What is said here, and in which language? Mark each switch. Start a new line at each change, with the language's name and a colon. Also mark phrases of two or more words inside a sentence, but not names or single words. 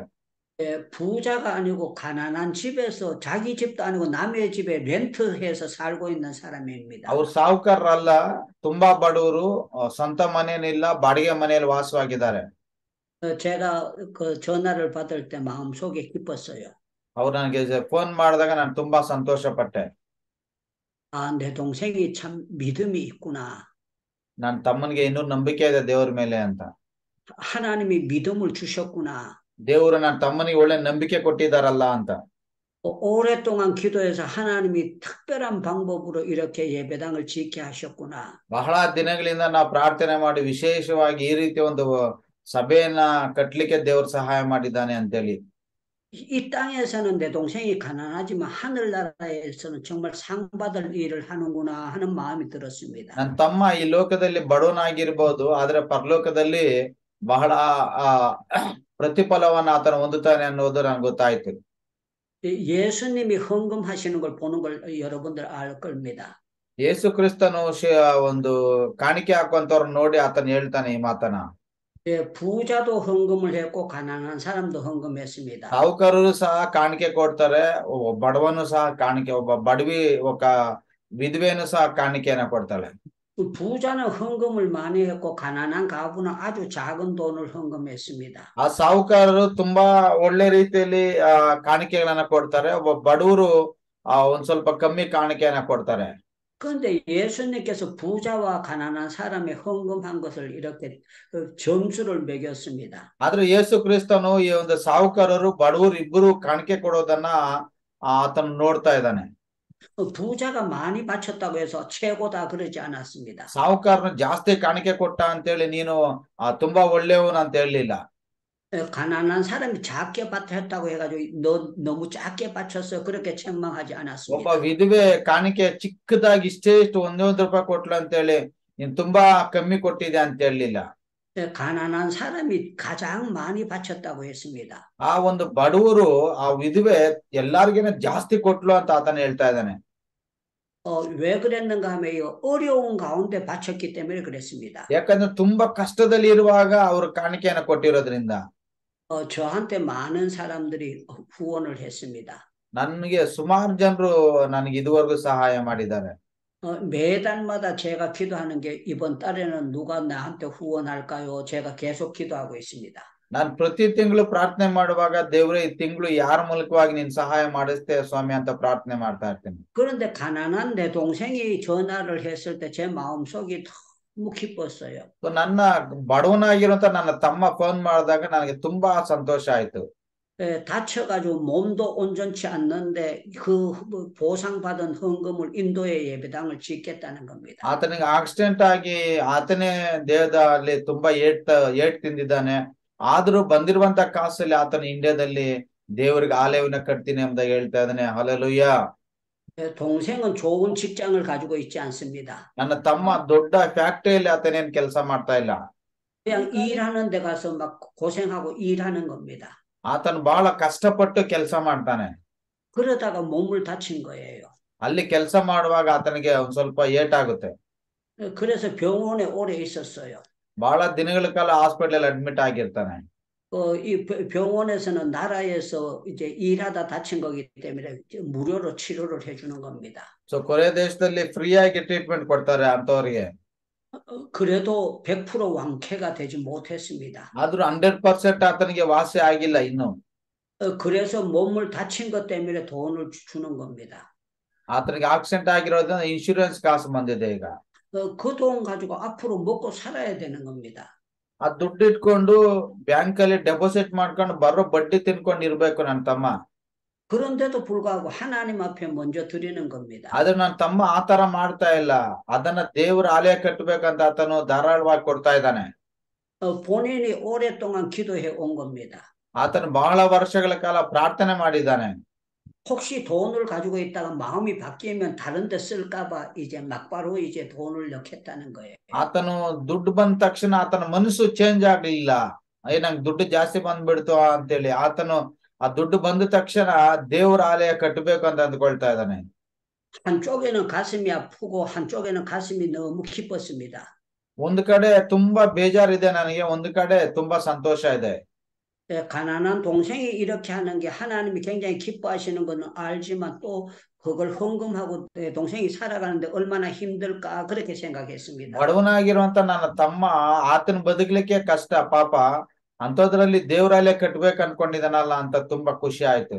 Korean: 부자가 아니고 가난한 집에서 자기 집도 아니고 남의 집에 렌트해서 살고 있는 사람입니다.
Kannada: ಅವ್ರು ಸಾಹುಕಾರರಲ್ಲ, ತುಂಬಾ ಬಡವರು, ಸ್ವಂತ ಮನೇನಿಲ್ಲ, ಬಾಡಿಗೆ ಮನೆಯಲ್ಲಿ ವಾಸವಾಗಿದ್ದಾರೆ.
Korean: 제가 그 전화를 받을 때 마음속에 기뻤어요.
Kannada: ಅವ್ರು ನನಗೆ ಫೋನ್ ಮಾಡಿದಾಗ ನಾನು ತುಂಬಾ ಸಂತೋಷ ಪಟ್ಟೆ.
Korean: 아, 내 동생이 참 믿음이 있구나.
Kannada: ನನ್ನ ತಮ್ಮನಿಗೆ ಇನ್ನೂ ನಂಬಿಕೆ ಇದೆ ದೇವ್ರ ಮೇಲೆ ಅಂತ.
Korean: 하나님이 믿음을 주셨구나.
Kannada: ದೇವರು ನನ್ನ ತಮ್ಮನಿಗೆ ಒಳ್ಳೆ ನಂಬಿಕೆ ಕೊಟ್ಟಿದ್ದಾರಲ್ಲ ಅಂತ.
Korean: 오랫동안 기도해서 하나님이 특별한 방법으로 이렇게 예배당을 짓게 하셨구나.
Kannada: ಬಹಳ ದಿನಗಳಿಂದ ನಾವು ಪ್ರಾರ್ಥನೆ ಮಾಡಿ ವಿಶೇಷವಾಗಿ ಈ ರೀತಿ ಒಂದು ಸಭೆಯನ್ನ ಕಟ್ಲಿಕ್ಕೆ ದೇವರು ಸಹಾಯ ಮಾಡಿದ್ದಾನೆ ಅಂತೇಳಿ.
Korean: 이 땅에서는 내 동생이 가난하지만 하늘나라에서는 정말 상 받을 일을 하는구나 하는 마음이 들었습니다.
Kannada: ನನ್ನ ತಮ್ಮ ಈ ಲೋಕದಲ್ಲಿ ಬಡವನಾಗಿರ್ಬೋದು, ಆದ್ರೆ ಪರಲೋಕದಲ್ಲಿ ಬಹಳ ಪ್ರತಿಫಲವನ್ನ ಆತನ ಹೊಂದುತ್ತಾನೆ ಅನ್ನೋದು ನನಗೆ ಗೊತ್ತಾಯ್ತು.
Korean: 예수님이 헌금하시는 걸 보는 걸 여러분들 알 겁니다.
Kannada: ಯೇಸು ಕ್ರಿಸ್ತನು ಒಂದು ಕಾಣಿಕೆ ಹಾಕುವಂತವ್ರು ನೋಡಿ ಆತನ ಹೇಳ್ತಾನೆ ಈ ಮಾತನ.
Korean: 부자도 헌금을 했고 가난한 사람도 헌금했습니다.
Kannada: ಸಾಹುಕಾರರು ಸಹ ಕಾಣಿಕೆ ಕೊಡ್ತಾರೆ, ಬಡವನು ಸಹ ಕಾಣಿಕೆ, ಒಬ್ಬ ಬಡವಿ ఒక ವಿಧವೆಯನ್ನು ಸಹ ಕಾಣಿಕೆಯನ್ನ ಕೊಡ್ತಾಳೆ.
Korean: 부자는 헌금을 많이 했고 가난한 가부는 아주 작은 돈을 헌금했습니다.
Kannada: ಆ ಸಾಹುಕಾರರು ತುಂಬಾ ಒಳ್ಳೆ ರೀತಿಯಲ್ಲಿ ಕಾಣಿಕೆಗಳನ್ನ ಕೊಡ್ತಾರೆ, ಒಬ್ಬ ಬಡವರು ಒಂದ್ ಸ್ವಲ್ಪ ಕಮ್ಮಿ ಕಾಣಿಕೆಯನ್ನ ಕೊಡ್ತಾರೆ.
Korean: 그런데 예수님께서 부자와 가난한 사람의 헌금한 것을 이렇게 점수를 매겼습니다.
Kannada: ಆದ್ರೆ ಯೇಸು ಕ್ರಿಸ್ತನು ಈ ಒಂದು ಸಾಹುಕಾರರು ಬಡವರು ಇಬ್ಬರು ಕಾಣಿಕೆ ಕೊಡೋದನ್ನ ಆತನು ನೋಡ್ತಾ ಇದ್ದಾನೆ.
Korean: 부자가 많이 바쳤다고 해서 최고다 그러지 않았습니다.
Kannada: ಸಾಹುಕಾರನು ಜಾಸ್ತಿ ಕಾಣಿಕೆ ಕೊಟ್ಟ ಅಂತೇಳಿ ನೀನು ತುಂಬಾ ಒಳ್ಳೆಯವನು ಅಂತ ಹೇಳಲಿಲ್ಲ.
Korean: 가난한 사람이 작게 바쳤다고 해가지고 너 너무 작게 바쳤어 그렇게 책망하지
Kannada: ಒಬ್ಬ
Korean: 않았습니다.
Kannada: ವಿಧವೆ ಕಾಣಿಕೆ ಚಿಕ್ಕದಾಗಿ ಇಷ್ಟೇ ಇಷ್ಟು ಒಂದೊಂದು ರೂಪಾಯಿ ಕೊಟ್ಲು ಅಂತೇಳಿ ನೀನ್ ತುಂಬಾ ಕಮ್ಮಿ ಕೊಟ್ಟಿದೆ ಅಂತ ಹೇಳಲಿಲ್ಲ.
Korean: 가난한 사람이 가장 많이 바쳤다고 했습니다.
Kannada: ಆ ಒಂದು ಬಡವರು ಆ ವಿಧವೆ ಎಲ್ಲಾರ್ಗಿನ ಜಾಸ್ತಿ ಕೊಟ್ಲು ಅಂತ ಆತನ ಹೇಳ್ತಾ ಇದ್ದಾನೆ.
Korean: 왜 그랬는가 하면 어려운 가운데 바쳤기 때문에 그랬습니다.
Kannada: ಯಾಕಂದ್ರೆ ತುಂಬಾ ಕಷ್ಟದಲ್ಲಿ ಇರುವಾಗ ಅವರು ಕಾಣಿಕೆಯನ್ನು ಕೊಟ್ಟಿರೋದ್ರಿಂದ
Korean: 저한테 많은 사람들이 후원을 했습니다.
Kannada: ನನಗೆ ಸುಮಾರು ಜನರು ನನಗೆ ಇದುವರೆಗೂ ಸಹಾಯ ಮಾಡಿದ್ದಾರೆ.
Korean: 매달마다 제가 기도하는 게 이번 달에는 누가 나한테 후원할까요? 제가 계속 기도하고 있습니다.
Kannada: ನಾನು ಪ್ರತಿ ತಿಂಗಳು ಪ್ರಾರ್ಥನೆ ಮಾಡುವಾಗ ದೇವ್ರೆ ಈ ತಿಂಗಳು ಯಾರ ಮೂಲಕವಾಗಿ ನೀನ್ ಸಹಾಯ ಮಾಡಿಸ್ತೇ ಸ್ವಾಮಿ ಅಂತ ಪ್ರಾರ್ಥನೆ ಮಾಡ್ತಾ ಇರ್ತೀನಿ.
Korean: 그런데 가난한 내 동생이 전화를 했을 때 제 마음속이 너무 기뻤어요.
Kannada: ನನ್ನ ಬಡವನಾಗಿರುವಂತ ನನ್ನ ತಮ್ಮ ಫೋನ್ ಮಾಡಿದಾಗ ನನಗೆ ತುಂಬಾ ಸಂತೋಷ ಆಯ್ತು.
Korean: 다쳐가지고 몸도 온전치 않는데 그 보상받은 헌금을 인도의 예배당을 짓겠다는 겁니다.
Kannada: ಆತನಿಗೆ ಆಕ್ಸಿಡೆಂಟ್ ಆಗಿ ಆತನೇ ದೇಹದಲ್ಲಿ ತುಂಬಾ ಏಟ್ ತಿಂದಿದ್ದಾನೆ. ಆದ್ರೂ ಬಂದಿರುವಂತ ಕಾಸಲ್ಲಿ ಆತನ ಇಂಡಿಯಾದಲ್ಲಿ ದೇವರಿಗೆ ಆಲಯವನ್ನ ಕಟ್ತೀನಿ ಅಂತ ಹೇಳ್ತಾ ಇದ್ದಾನೆ. ಹಲ್ಲೆಲೂಯ.
Korean: 동생은 좋은 직장을 가지고 있지 않습니다.
Kannada: ನನ್ನ ತಮ್ಮ ದೊಡ್ಡ ಫ್ಯಾಕ್ಟರಿಯಲ್ಲಿ ಆತನೇನ್ ಕೆಲಸ ಮಾಡ್ತಾ ಇಲ್ಲ.
Korean: 그냥 일하는 데 가서 막 고생하고 일하는 겁니다.
Kannada: ಆತನು ಬಹಳ ಕಷ್ಟಪಟ್ಟು ಕೆಲಸ ಮಾಡ್ತಾನೆ.
Korean: 그러다가 몸을 다친 거예요.
Kannada: ಅಲ್ಲಿ ಕೆಲಸ ಮಾಡುವಾಗ ಆತನಿಗೆ ಒಂದ್ ಸ್ವಲ್ಪ ಏಟಾಗುತ್ತೆ.
Korean: 그래서 병원에 오래 있었어요.
Kannada: ಬಹಳ ದಿನಗಳ ಕಾಲ
English: hospital admit
Kannada: ಆಗಿರ್ತಾನೆ.
Korean: 이 병원에서는 나라에서 이제 일하다 다친 거기 때문에 무료로 치료를 해주는 겁니다.
Kannada: ಸೊ ಕೊರಿಯಾ ದೇಶದಲ್ಲಿ ಫ್ರೀ ಆಗಿ ಟ್ರೀಟ್ಮೆಂಟ್ ಕೊಡ್ತಾರೆ ಅಂತವರಿಗೆ.
Korean: 그래도 100% 완쾌가 되지 못했습니다.
Kannada: ಆದ್ರೂ 100% ಆತನಿಗೆ ವಾಸಿ ಆಗಿಲ್ಲ ಇನ್ನು.
Korean: 그래서 몸을 다친 것 때문에 돈을 주는 겁니다.
Kannada: ಆತನಿಗೆ ಆಕ್ಸಿಡೆಂಟ್ ಆಗಿರೋದ್ರಿಂದ ಇನ್ಶೂರೆನ್ಸ್ ಕಾಸು ಬಂದಿದೆ ಈಗ.
Korean: 그 돈 가지고 앞으로 먹고 살아야 되는 겁니다.
Kannada: ಆ ದುಡ್ಡು ಇಟ್ಕೊಂಡು ಬ್ಯಾಂಕ್ ಅಲ್ಲಿ ಡೆಪಾಸಿಟ್ ಮಾಡ್ಕೊಂಡು ಬರೋ ಬಡ್ಡಿ ತಿನ್ಕೊಂಡು ಇರ್ಬೇಕು ನನ್ನ ತಮ್ಮ.
Korean: 그런데도 불구하고 하나님 앞에 먼저 드리는 겁니다.
Kannada: ಆದ್ರೆ ನನ್ನ ತಮ್ಮ ಆತರ ಮಾಡ್ತಾ ಇಲ್ಲ. ಅದನ್ನ ದೇವರ ಆಲಯ ಕಟ್ಟಬೇಕಂತ ಆತನು ಧಾರಾಳವಾಗಿ ಕೊಡ್ತಾ ಇದ್ದಾನೆ.
Korean: 본인이 오랫동안 기도해 온 겁니다.
Kannada: ಆತನು ಬಹಳ ವರ್ಷಗಳ ಕಾಲ ಪ್ರಾರ್ಥನೆ ಮಾಡಿದ್ದಾನೆ.
Korean: 혹시 돈을 가지고 있다가 마음이 바뀌면 다른 데 쓸까봐 이제 막바로 이제 돈을 넣겠다는 거예요.
Kannada: ಆತನು ದುಡ್ಡು ಬಂದ ತಕ್ಷಣ ಆತನ ಮನಸ್ಸು ಚೇಂಜ್ ಆಗ್ಲಿಲ್ಲ. ನಂಗೆ ದುಡ್ಡು ಜಾಸ್ತಿ ಬಂದ್ಬಿಡ್ತು ಅಂತೇಳಿ ಆತನು ಆ ದುಡ್ಡು ಬಂದ ತಕ್ಷಣ ದೇವರ ಆಲಯ ಕಟ್ಟಬೇಕು ಅಂತ ಅಂದ್ಕೊಳ್ತಾ ಇದ್ದಾನೆ.
Korean: 한쪽에는 가슴이 아프고 한쪽에는 가슴이 너무 기뻤습니다.
Kannada: ಒಂದು ಕಡೆ ತುಂಬಾ ಬೇಜಾರಿದೆ ನನಗೆ, ಒಂದು ಕಡೆ ತುಂಬಾ ಸಂತೋಷ ಇದೆ.
Korean: 가난한 동생이 이렇게 하는 게 하나님이 굉장히 기뻐하시는 거는 알지만 또 그걸 헌금하고 동생이 살아가는데 얼마나 힘들까 그렇게 생각했습니다.
Kannada: ಬಡವನಾಗಿರುವಂತ ನನ್ನ ತಮ್ಮ ಆತನ ಬದುಕಲಿಕ್ಕೆ ಕಷ್ಟ ಪಾಪ, ಅಂತದ್ರಲ್ಲಿ ದೇವರಾಲಯ ಕಟ್ಬೇಕು ಅನ್ಕೊಂಡಿದ್ದಾನಲ್ಲ ಅಂತ ತುಂಬಾ ಖುಷಿ ಆಯ್ತು.